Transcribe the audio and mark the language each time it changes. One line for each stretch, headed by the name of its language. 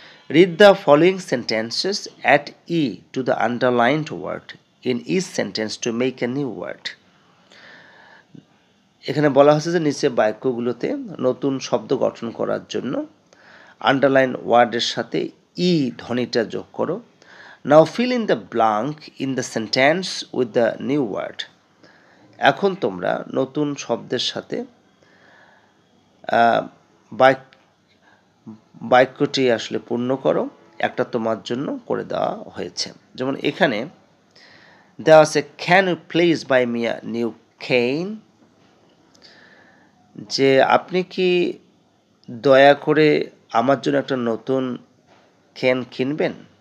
English: Read the following sentences add to the underlined word in each sentence to make a new word.
Bangla: এখানে বলা হচ্ছে যে নিচে বাক্যগুলোতে নতুন শব্দ গঠন করার জন্য আন্ডারলাইন ওয়ার্ডের সাথে ধ্বনিটা যোগ করো।
English: Now fill in the blank in the sentence with the new word.
Bangla: এখন তোমরা নতুন শব্দের সাথে বাক্যটি আসলে পূর্ণ করো। একটা তোমার জন্য করে দেওয়া হয়েছে। যেমন এখানে দেওয়া আছে
English: can you please buy me a new can,
Bangla: যে আপনি কি দয়া করে আমার জন্য একটা নতুন কেন কিনবেন।